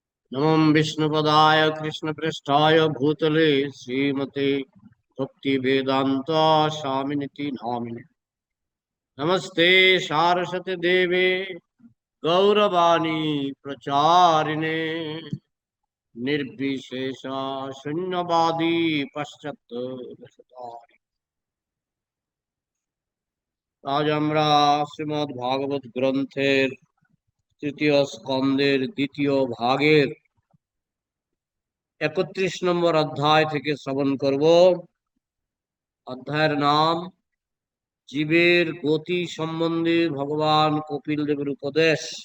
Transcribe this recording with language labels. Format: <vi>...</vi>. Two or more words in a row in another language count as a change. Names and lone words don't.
<sa>नमो विष्णुपदाय कृष्णपृष्ठाय भूतले श्रीमते भक्ति वेदांत स्वामिनिति नामिने। नमस्ते सारस्वती देवे गौरवाणी प्रचारिणे निर्विशेष शून्यवादी पश्चात।</sa> <bn>আজ আমরা শ্রীমদ্ ভাগবত গ্রন্থের তৃতীয় স্কন্দের দ্বিতীয় ভাগের 31 নম্বর অধ্যায় থেকে শ্রবণ করব। অধ্যায়ের নাম জীবের গতি সম্বন্ধে ভগবান কপিল দেবের উপদেশ।</bn>